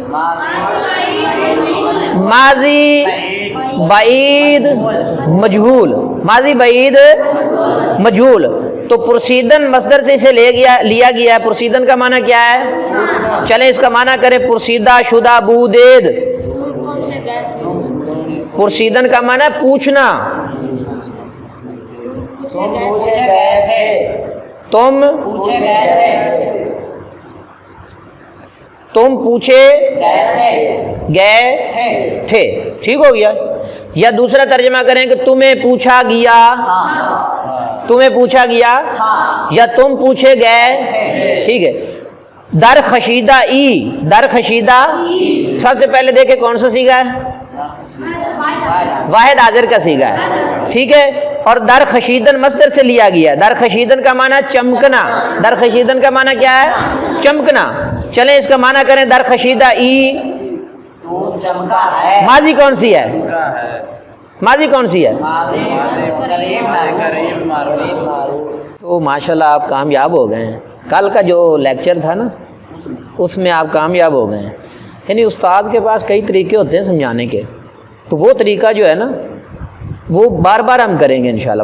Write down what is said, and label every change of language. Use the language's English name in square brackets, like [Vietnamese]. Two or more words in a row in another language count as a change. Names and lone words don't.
[Urdu] ماضی بعید مجہول، ماضی بعید مجہول. تو پرسیدن مصدر سے اسے لیا گیا ہے. پرسیدن کا معنی کیا ہے؟ چلیں اس کا معنی کریں. [Persian] پرسیدہ شدہ بودید، [Urdu] پرسیدن کا معنی ہے پوچھنا. تم پوچھے گئے تھے، ٹھیک ہو گیا. یا دوسرا ترجمہ کریں کہ تمہیں پوچھا گیا، تمہیں پوچھا گیا یا تم پوچھے گئے، ٹھیک ہے. [Persian] در خشیدہ ای، [Urdu] در خشیدہ سب سے پہلے دیکھیں کون سا صیغہ ہے؟ واحد حاضر کا صیغہ ہے، ٹھیک ہے. اور در خشیدن مصدر سے لیا گیا. در خشیدن کا معنی چمکنا. در خشیدن کا معنی کیا ہے؟ چمکنا. چلیں اس کا معنی کریں. [Persian] در خشیدہ ای [Urdu] ماضی کون سی ہے؟ ماضی کون سی ہے؟ تو ماشاءاللہ آپ کامیاب ہو گئے ہیں. کل کا جو لیکچر تھا نا اس میں آپ کامیاب ہو گئے ہیں. یعنی استاد کے پاس کئی طریقے ہوتے ہیں سمجھانے کے، تو وہ طریقہ جو ہے نا وہ بار بار ہم کریں گے انشاءاللہ.